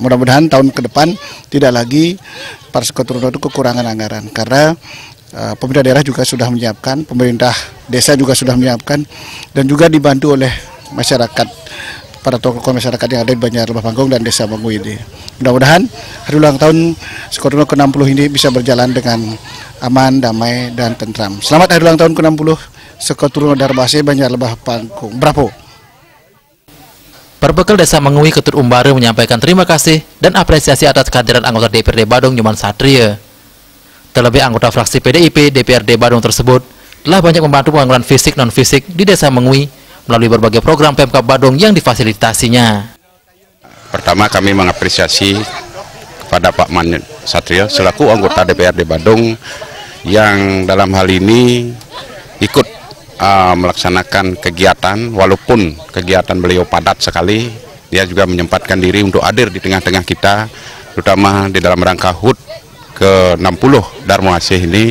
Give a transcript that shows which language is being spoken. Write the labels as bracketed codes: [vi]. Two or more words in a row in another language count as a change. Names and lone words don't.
[id] Mudah-mudahan tahun ke depan tidak lagi para Seketeruna itu kekurangan anggaran, karena pemerintah daerah juga sudah menyiapkan, pemerintah desa juga sudah menyiapkan, dan juga dibantu oleh masyarakat, para tokoh masyarakat yang ada di Banjar Lebah Pangkung dan Desa Mengui ini. Mudah-mudahan hari ulang tahun Seketeruna ke-60 ini bisa berjalan dengan aman, damai, dan tentram. Selamat hari ulang tahun ke-60 Seketeruna Dharma Asih, Banjar Lebah Pangkung. Bravo. Berbekal Desa Mengui, Ketut Umbara menyampaikan terima kasih dan apresiasi atas kehadiran anggota DPRD Badung Nyoman Satria. Terlebih anggota fraksi PDIP DPRD Badung tersebut telah banyak membantu pembangunan fisik non-fisik di Desa Mengui melalui berbagai program Pemkab Badung yang difasilitasinya. Pertama, kami mengapresiasi kepada Pak Man Satria selaku anggota DPRD Badung yang dalam hal ini ikut melaksanakan kegiatan, walaupun kegiatan beliau padat sekali, dia juga menyempatkan diri untuk hadir di tengah-tengah kita, terutama di dalam rangka HUT ke-60 Dharma Asih ini.